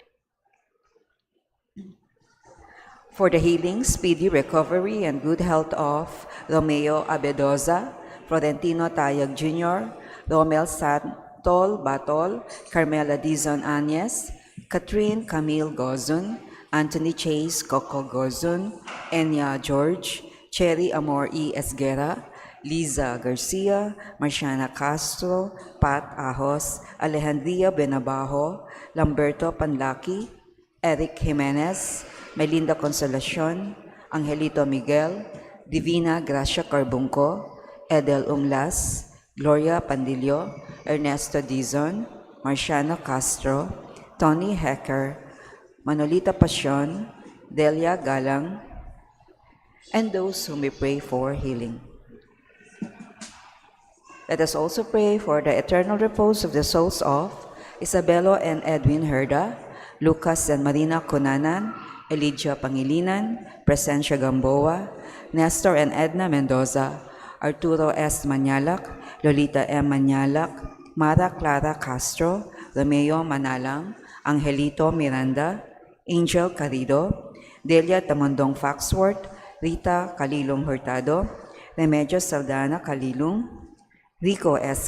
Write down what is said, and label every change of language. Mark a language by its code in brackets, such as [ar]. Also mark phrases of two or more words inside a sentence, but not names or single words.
[en] For the healing, speedy recovery, and good health of Romeo Abedoza, Florentino Tayag Jr., Romel Santol Batol, Carmela Dizon Anyes, Catherine Camille Gozun, Anthony Chase Coco Gozun, Enya George, Cherry Amor E. Esguera, Liza Garcia, Marciana Castro, Pat Ahos, Alejandria Benabajo, Lamberto Panlaki, Eric Jimenez, Melinda Consolacion, Angelito Miguel, Divina Gracia Carbunco, Edel Umlas, Gloria Pandillo, Ernesto Dizon, Marciano Castro, Tony Hecker, Manolita Pasion, Delia Galang, and those whom we pray for healing. Let us also pray for the eternal repose of the souls of Isabelo and Edwin Herda, Lucas and Marina Cunanan, Elijah Pangilinan, Presencia Gamboa, Nestor and Edna Mendoza, Arturo S. Manyalak, Lolita M. Manyalak, Mara Clara Castro, Romeo Manalang, Angelito Miranda, Angel Carido, Delia Tamondong Foxworth, Rita Kalilong Hurtado, Remedios Saldana Kalilong, Rico S.